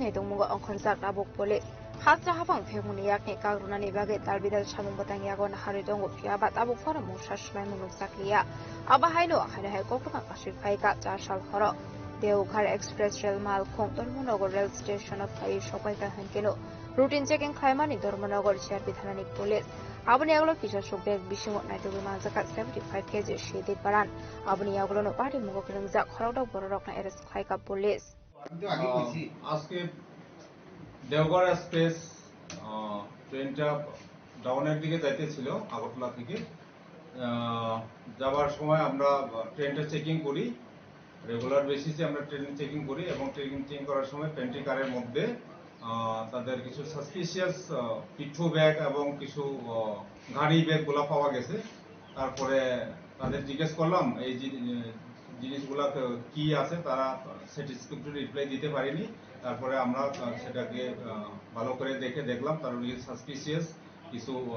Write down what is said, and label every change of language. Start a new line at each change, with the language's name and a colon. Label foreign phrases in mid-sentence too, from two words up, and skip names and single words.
Kok Borok: nei mungo onkhorjak tabuk police khasra hafang phemuni yakni kagrunani bage dalbidal samung batang yagon hari dongo fiaba tabuk fora musa shlai mungo sakliya aba hailo hai kokka kashi khaika 4 sal khoro Deoghar Express Rail Mal Khong Dharmanagar Rail Station of Khai Shokaika Hankeno
English: routine checking
Kok Borok: Khaimani Dharmanagar CRP Thanani Police Abani Aglo Kisha Shobek Bishimo Naitugu Manzaka 75 kg Shedi Paran Abani Aglo no Party Mugo Kerengza Khorok Borok na Arrest Khaika Police
Bangla: আজকে দেওঘর এক্সপ্রেস ট্রেনটা ডাউনের দিকে যাইতেছিল আগরতলা থেকে যাওয়ার সময় আমরা ট্রেনটা চেকিং করি
English: regular basis
Bangla: আমরা ট্রেন চেকিং করি এবং ট্রেন চেকিং করার সময় পেন্ট্রি কারের মধ্যে তাদের কিছু সাসপিশিয়াস পিঠু ব্যাগ এবং কিছু গাড়ি ব্যাগগুলো পাওয়া গেছে তারপরে তাদের জিজ্ঞেস করলাম এই জিনিসগুলো কি আছে তারা
English: satisfactory reply
Bangla: দিতে পারেনি তারপরে আমরা সেটাকে ভালো করে দেখলাম তার সাসপিশিয়াস কিছু